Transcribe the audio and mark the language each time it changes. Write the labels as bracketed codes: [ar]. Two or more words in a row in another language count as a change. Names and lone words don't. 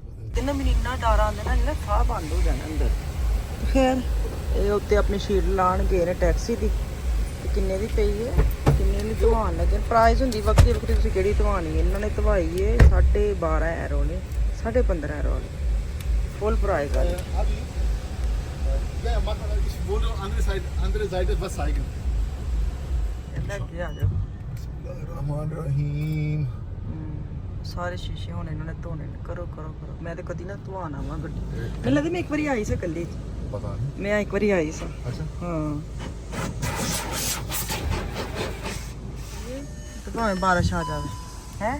[pa] ਕਿੰਨਾ ਮੈਨੂੰ ਇੰਨਾ ਡਰ ਆਉਂਦਾ ਨਾ ਇਹਨਾਂ ਸਾਹ ਬੰਦ ਹੋ ਜਾਣਾ ਅੰਦਰ ਖੈਰ ਇਹ ਉੱਤੇ ਆਪਣੀ ਸ਼ੀਟ ਲਾਣ ਗਏ ਨੇ ਟੈਕਸੀ ਦੀ ਤੇ ਕਿੰਨੇ ਦੀ ਪਈ ਹੈ ਕਿੰਨੇ ਦੀ ਧਵਾਨ ਲੱਗੇ ਪ੍ਰਾਈਸ ਹੁੰਦੀ ਵੱਖਰੀ ਤੁਸੀਂ ਕਿਹੜੀ ਧਵਾਣੀ ਹੈ ਇਹਨਾਂ ਨੇ ਧਵਾਈ ਹੈ 12.5 ਯੂਰੋ ਨੇ 15.5 ਯੂਰੋ ਵਾਲੀ [en] full price [pa] ਆ [de] Ja, mach mal, ich wohne andere Seite, was zeigen. [pa] ਇਹਨਾਂ ਕੀ ਆ ਜਾਓ [ar] Bismillahirrahmanirrahim. [pa] ਸਾਰੇ ਸ਼ੀਸ਼ੇ ਹੁਣ ਇਹਨਾਂ ਨੇ ਧੋਣੇ ਨੇ ਕਰੋ ਮੈਂ ਤੇ ਕਦੀ ਨਾ ਧਵਾਣ ਆਵਾਂ ਗੱਡੀ ਮੈਨੂੰ ਲੱਗਦਾ ਮੈਂ ਇੱਕ ਵਾਰੀ ਆਈ ਸੀ ਇਕੱਲੀ ਪਤਾ ਨਹੀਂ ਮੈਂ ਇੱਕ ਵਾਰੀ ਆਈ ਸੀ ਅੱਛਾ ਹਾਂ ਤੇ ਭਾਵੇਂ ਬਾਰਿਸ਼ ਆ ਜਾਵੇ ਹੈ